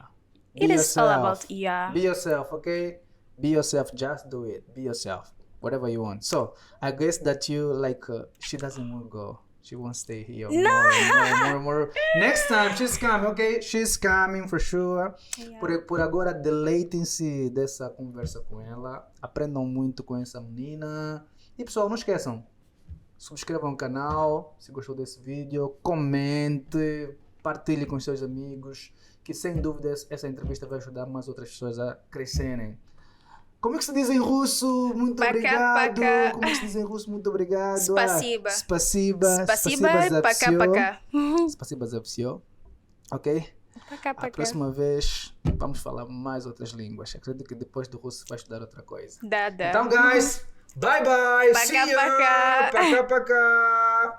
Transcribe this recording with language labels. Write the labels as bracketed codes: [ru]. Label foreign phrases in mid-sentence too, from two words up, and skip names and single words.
[en] It is all about, Be yourself, okay? Be yourself. Just do it. Be yourself. Whatever you want. So, I guess that you she doesn't want to go. She won't stay here. More. Next time, she's coming, okay? She's coming for sure. Yeah. [pt] Por agora, deleitem-se dessa conversa com ela. Aprendam muito com essa menina. E pessoal, não esqueçam. Subscrevam o canal, se gostou desse vídeo. Comente, partilhe com os seus amigos. Que sem dúvida essa entrevista vai ajudar mais outras pessoas a crescerem. Como é que se diz em russo? Muito obrigado. Como é que se diz em russo? Muito obrigado. [ru] Spasiba. Spasiba. Спасибо и пока. Спасибо за всё. [pt] Ok? A próxima vez vamos falar mais outras línguas. Acredito que depois do russo vai estudar outra coisa. Dá. Então, [en] guys, bye bye. See you. Paka.